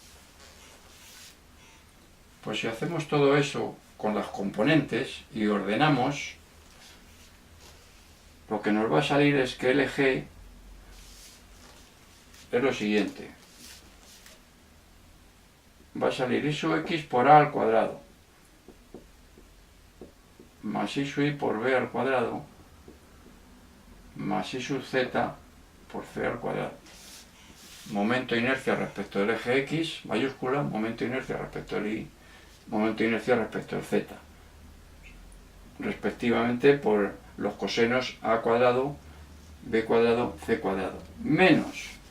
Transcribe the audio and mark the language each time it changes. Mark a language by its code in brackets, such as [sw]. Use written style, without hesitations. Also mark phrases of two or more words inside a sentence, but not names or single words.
[es] Pues si hacemos todo eso con las componentes y ordenamos, lo que nos va a salir es que LG es lo siguiente. Va a salir i sub x por a al cuadrado más i sub i por b al cuadrado más i sub z por c al cuadrado. Momento de inercia respecto del eje x, mayúscula, momento de inercia respecto del y, momento de inercia respecto del z, respectivamente por los cosenos a cuadrado, b cuadrado, c cuadrado, menos